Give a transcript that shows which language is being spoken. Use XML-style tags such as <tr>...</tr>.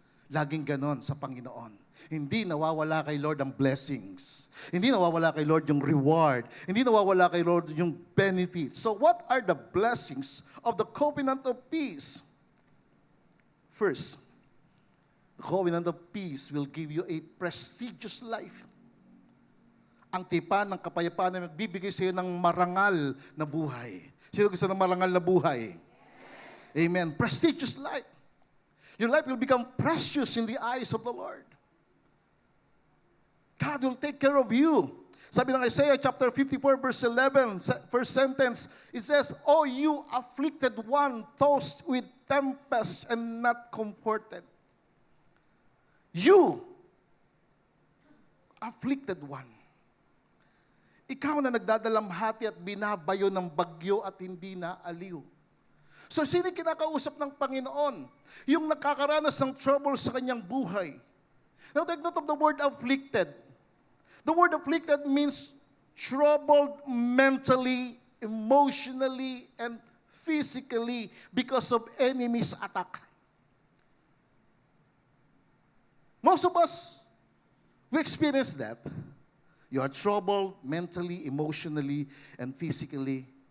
<tl>Laging ganon sa Panginoon. Hindi nawawala kay Lord ang blessings. Hindi nawawala kay Lord yung reward. Hindi nawawala kay Lord yung benefits.</tl> <en>So what are the blessings of the covenant of peace? First, the covenant of peace will give you a prestigious life.</en> <tl>Ang tipan ng kapayapaan na magbibigay sa iyo ng marangal na buhay. Sino gusto ng marangal na buhay?</tl> <en>Amen. Prestigious life. Your life will become precious in the eyes of the Lord. God will take care of you.</en> <tl>Sabi ng</tl> <en>Isaiah chapter 54 verse 11, first sentence, it says, "O you afflicted one, tossed with tempest and not comforted." You, afflicted one.</en> <tl>Ikaw na nagdadalamhati at binabayo ng bagyo at hindi na aliw. So sino kinakausap ng Panginoon? Yung nakakaranas ng trouble sa kanyang buhay.</tl> <en>Now take note of the word afflicted. The word afflicted means troubled mentally, emotionally, and physically because of enemy's attack. Most of us, we experience that. You are troubled mentally, emotionally, and physically.</en>